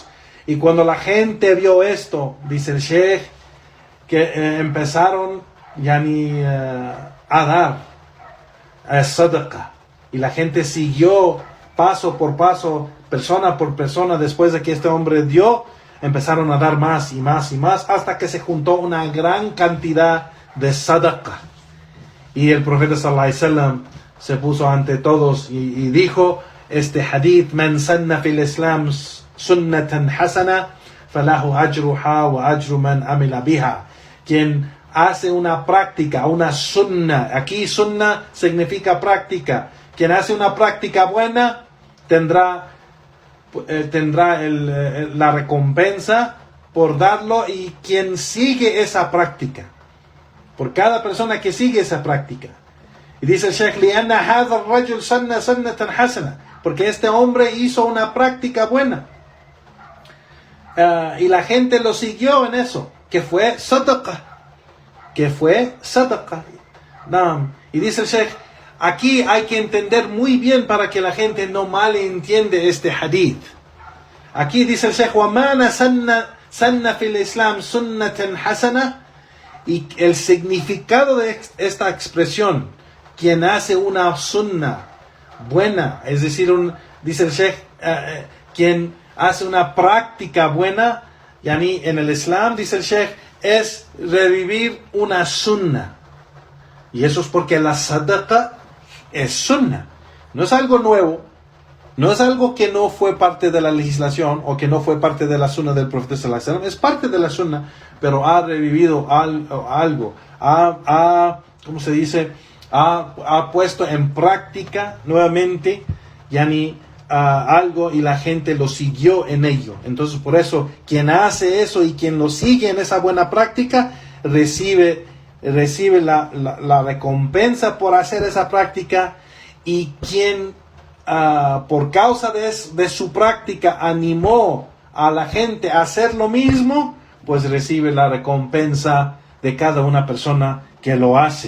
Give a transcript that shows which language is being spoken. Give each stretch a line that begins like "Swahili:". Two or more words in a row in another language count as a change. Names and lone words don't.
Spanish: Y cuando la gente vio esto, dice el Sheikh, que empezaron a dar sadaqa, y la gente siguió paso por paso, persona por persona. Después de que este hombre dio, empezaron a dar más y más y más, hasta que se juntó una gran cantidad de sadaqa. Y el profeta
Arabic: صلى الله عليه وسلم
Spanish: se puso ante todos y dijo este hadith:
Arabic: من سن في الإسلام سنة حسنة فله أجرها وأجر من عمل بها.
Spanish: Quien hace una práctica, una sunna, aquí sunna significa práctica, quien hace una práctica buena tendrá la recompensa por darlo, y quien sigue esa práctica, por cada persona que sigue esa práctica. Y dice el Sheikh,
Arabic: لأن هذا الرجل سنة سنة حسنة,
Spanish: porque este hombre hizo una práctica buena, y la gente lo siguió en eso, que fue sadaqa, Y dice el Sheikh, aquí hay que entender muy bien para que la gente no malentiende este hadith. Aquí dice el Sheikh,
Arabic: وَمَانَ سَنَّ فِي الْإِسْلَامِ سُنَّةً حَسَنَةً,
Spanish: y el significado de esta expresión, quien hace una sunna buena, es decir, dice el Sheikh, quien hace una práctica buena, en el Islam, dice el Sheikh, es revivir una sunna. Y eso es porque la sadaqa es sunna, no es algo nuevo, no es algo que no fue parte de la legislación o que no fue parte de la sunna del profeta
Arabic: صلى الله عليه وسلم,
Spanish: es parte de la sunna, pero ha revivido algo, ¿cómo se dice? Ha puesto en práctica nuevamente algo, y la gente lo siguió en ello. Entonces, por eso, quien hace eso y quien lo sigue en esa buena práctica recibe la recompensa por hacer esa práctica, y quien por causa de su práctica animó a la gente a hacer lo mismo, pues recibe la recompensa de cada una persona que lo hace.